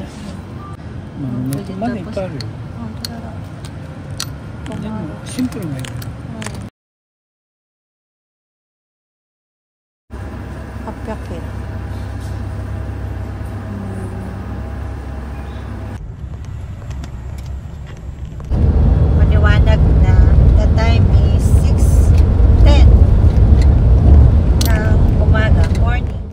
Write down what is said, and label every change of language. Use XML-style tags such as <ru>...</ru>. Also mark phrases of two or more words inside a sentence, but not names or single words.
<ja>まだいっぱいあるよ。でもシンプルがいい。800 円。</ja> <tl>Maliwanag na.</tl> <en>The time is 6:10</en> <tl>ng umaga,</tl> <en>morning.</en>